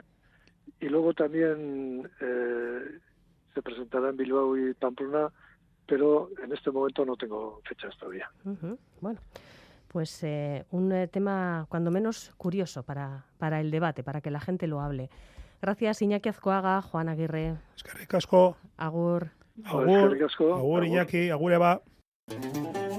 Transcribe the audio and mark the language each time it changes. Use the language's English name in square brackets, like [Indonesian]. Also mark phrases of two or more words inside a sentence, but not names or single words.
[Spanish] Y luego también se presentará en Bilbao y Pamplona, pero en este momento no tengo fechas todavía. Bueno, pues un tema cuando menos curioso para el debate, para que la gente lo hable. Gracias, Iñaki Azcoaga, Juan Aguirre. [Basque] Eskerrik asko. Agur. Agur, Iñaki, agur Eva.